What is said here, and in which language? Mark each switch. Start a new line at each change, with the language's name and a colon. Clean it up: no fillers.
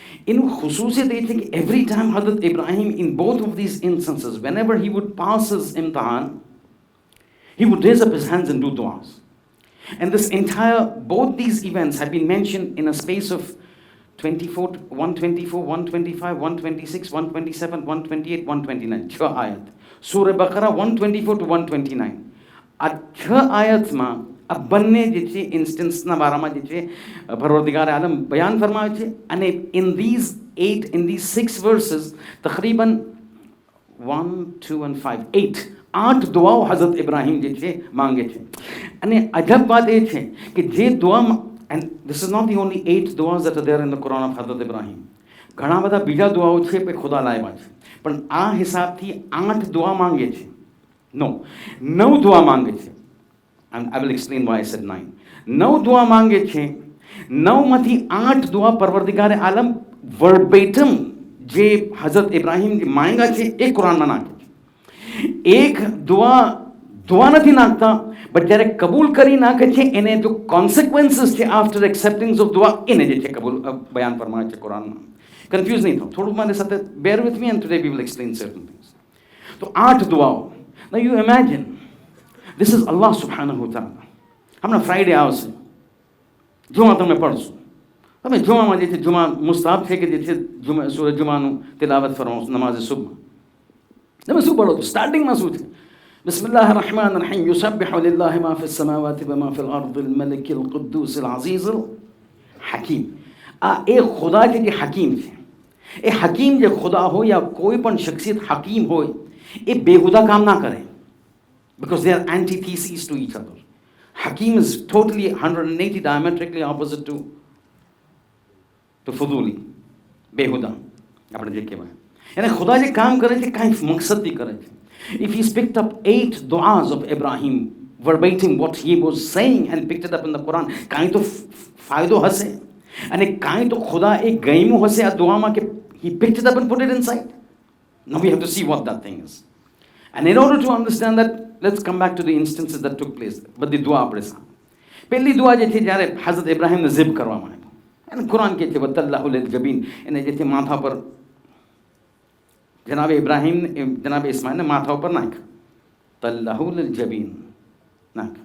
Gujarati: એનું ખુસૂસિયત એ છે કે
English: every time Hazrat Ibrahim, in both of these instances, whenever he would pass his imtihan, he would raise up his hands and do du'as. And both these events have been mentioned in a space of 124, 125, 126, 127, 128, 129. 6 ayat. Surah Baqarah 124 to 129.
Gujarati: આ 6 આયતમાં આ બંને જે છે ઇન્સ્ટન્સના બારામાં જે છે પરવરદિગાર આલમ બયાન ફરમાવે છે. અને
English: in these 6 verses
Gujarati: તકરીબન 1, 2 and 5, 8 દુઆઓ હઝરત ઇબ્રાહીમ જે છે માંગે છે. અને અજબ વાત એ છે કે જે દુઆમાં,
English: and this is not the only 8 duas that are there in the Quran of Hazrat Ibrahim.
Gujarati: ઘણા બધા બીજા દુઆઓ છે કે ખુદા લાવ્યા છે, પણ આ હિસાબથી 8 દુઆ માંગે છે. No, 9 દુઆ માંગે છે.
English: And I will explain why I said 9.
Gujarati: 9 દુઆ માંગે છે. 9 માંથી 8 દુઆ પરવરદિગારે આલમ verbatim જે હઝરત ઇબ્રાહીમ જે માંગ્યા છે એ કુરાનમાં નાખે છે. એક દુઆ નથી નાખતા, બટ જ્યારે કબૂલ કરી નાખે છે એને જો કોન્સિક્વન્સીસ છે
English: after accepting of
Gujarati: દુઆ એને જે છે કબૂલ બયાન ફરમાવે છે કુરાનમાં. કન્ફ્યુઝ નહીં થાવ, થોડુંક મારી સાથે
English: bear with me and today we will explain certain things.
Gujarati: તો 8 દુઆઓ.
English: Now you imagine, this is Allah subhanahu wa ta'ala.
Gujarati: હમણાં ફ્રાઈડે આવશે, જુમા તમે પઢશો. તમે જુમામાં જે છે જુમા મુસ્તાહબ છે કે જે છે સૂરજ જુમાનું તિલાવત ફરમાવો નમાઝે સુબહ. તમે શું પઢો છો? સ્ટાર્ટિંગમાં શું છે?
Arabic: بسم الله الرحمن الرحيم يسبح لله ما في السماوات وما في الأرض الملك القدوس العزيز الحكيم.
Gujarati: એ ખુદા છે જે હકીમ છે. એ હકીમ જે ખુદા હોય યા કોઈ પણ શખ્સિયત હકીમ હોય એ બેહુદા કામ ના કરે,
English: because they are antitheses to each other. Hakim is totally 180 diametrically opposite to
Gujarati: ફુદૂલી, બેહુદા આપણે જે કહેવાય. એને ખુદા જે કામ કરે છે કાંઈ મકસદથી કરે છે.
English: If he's picked up 8 du'as of Ibrahim, verbatim what he was saying, and picked it up in the Quran,
Gujarati: કાંઈ તો ફાયદો હશે અને કાંઈ તો ખુદા એ ગમ્યું હશે આ દુઆમાં કે
English: he picked it up and put it inside. Now we have to see what that thing is. And in order to understand that, let's come back to the instances that took place.
Gujarati: બધી દુઆ આપણે સામે. પહેલી દુઆ જે છે જ્યારે હઝરત ઇબ્રાહીમને ઝિબ કરવામાં આવ્યો, અને કુરાન કહે છે વતલ્લાહુ લિલ જબીન, એને જે છે માથા પર જનાબ ઇબ્રાહીમ જનાબ ઇસ્માઇલને માથા ઉપર નાખ, તલ્લાહુ લિલ જબીન નાખ.